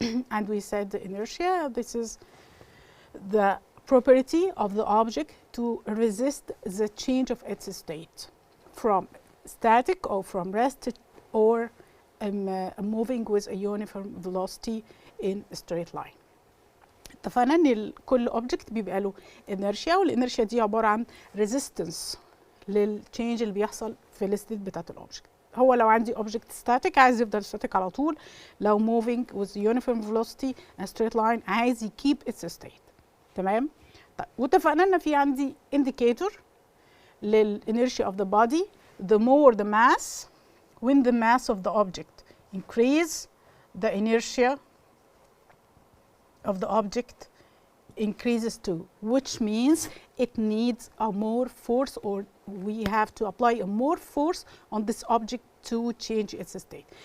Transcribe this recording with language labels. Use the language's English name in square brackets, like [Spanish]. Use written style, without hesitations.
[English] And we said the inertia, this is the property of the object to resist the change of its state from static or from rest or moving with a uniform velocity in a straight line. [Arabic] اتفقنا ان كل object بيبقى له inertia، والinertia دي عبارة عن resistance للchange اللي بيحصل في الستيت بتاعت الاوبجكت. هو لو عندي [English] object static [Arabic] عايز يفضل [English] static [Arabic] على طول، لو [English] moving with uniform velocity in a straight line عايز keep its state. [Arabic] تمام؟ طيب واتفقنا ان في عندي indicator للinertia [English] of the body. The more the mass, when the mass of the object increase, the inertia of the object increases too, which means it needs a more force, or we have to apply a more force on this object to change its state.